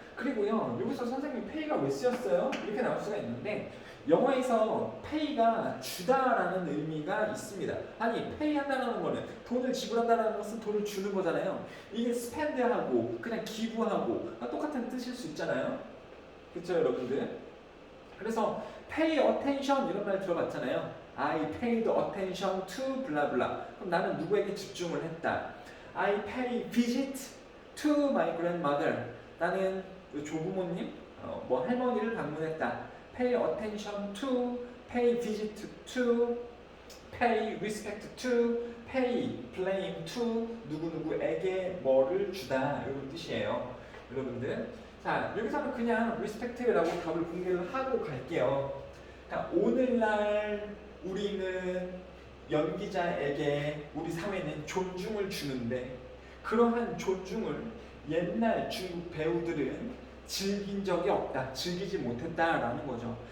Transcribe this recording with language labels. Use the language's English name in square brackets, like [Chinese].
[Korean] 그리고요 여기서 선생님 페이가 왜 쓰였어요? 이렇게 나올 수가 있는데 영어에서 pay가 주다라는 의미가 있습니다. 아니 pay 한다는 거는 돈을 지불한다는 것은 돈을 주는 거잖아요. 이게 spend하고 그냥 기부하고 똑같은 뜻일 수 있잖아요. 그렇죠 여러분들? 그래서 [English] pay attention [Korean] 이런 말 들어봤잖아요. [English] I paid attention to blah blah. [Korean] 그럼 나는 누구에게 집중을 했다. [English] I pay visit to my grandmother. [Korean] 나는 조부모님, 뭐 할머니를 방문했다. [English] pay attention to, pay visit to, pay respect to, pay blame to [Korean] 누구누구에게 뭐를 주다 이런 뜻이에요. 여러분들 자 여기서는 그냥 respect라고 답을 공개를 하고 갈게요. 그러니까 오늘날 우리는 연기자에게 우리 사회는 존중을 주는데 그러한 존중을 옛날 중국 배우들은 즐긴 적이 없다, 즐기지 못했다라는 거죠.